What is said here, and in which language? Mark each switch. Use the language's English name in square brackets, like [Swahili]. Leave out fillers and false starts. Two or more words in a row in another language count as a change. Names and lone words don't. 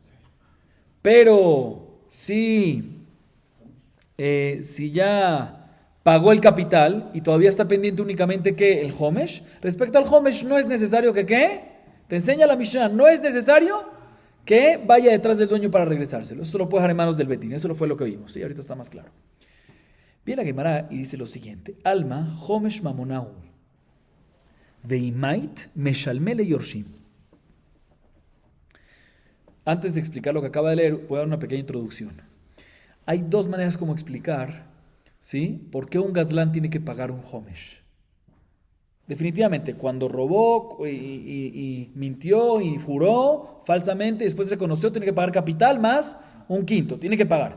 [Spanish] Pero si ya pagó el capital y todavía está pendiente únicamente que el homesh, respecto al homesh no es necesario que ¿qué? Te enseña la Mishnah, no es necesario que vaya detrás del dueño para regresárselo. Eso lo puede dejar en manos del betín, eso fue lo que vimos, ¿sí? Ahorita está más claro. Viene la Gemara y dice lo siguiente, [Aramaic] אלמא חומש ממונא הוא ואי מית משלם ליה ליורשים. [Spanish] Antes de explicar lo que acaba de leer, voy a dar una pequeña introducción. Hay dos maneras como explicar, ¿sí? ¿Por qué un gazlán tiene que pagar un homesh? Definitivamente, cuando robó y mintió y juró falsamente, después reconoció, tiene que pagar capital más un quinto, tiene que pagar.